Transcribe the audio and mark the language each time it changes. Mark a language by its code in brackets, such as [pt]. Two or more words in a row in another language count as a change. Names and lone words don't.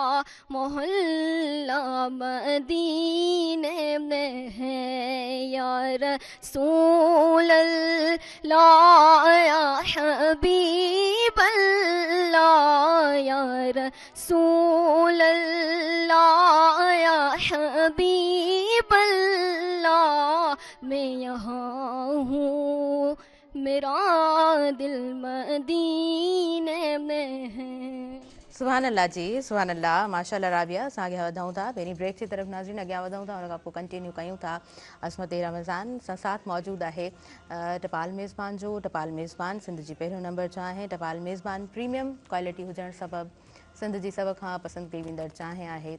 [ur] محلہ مدینے میں ہے، [ar] یا رسول اللہ یا حبیب اللہ، یا رسول اللہ یا حبیب اللہ، [ur] میں یہاں ہوں میرا دل مدینے میں ہے۔ [ar] سبحان اللہ جی، سبحان اللہ، ماشاء اللہ رابعہ، [sd] असां अॻियां वधूं था पहिरीं ब्रेक जी तरफ़ नाज़रीन अॻियां वधूं था, उन खां पोइ कंटिन्यू कयूं था। असमत रमज़ान सां साथ मौजूदु आहे टपाल मेज़बान जो। टपाल मेज़बान सिंध जी पहिरियों नंबर चांहि, टपाल मेज़बान [en] premium quality [sd] हुजण सबबि सिंध जी सभ खां पसंदि कई वेंदड़ चांहि आहे।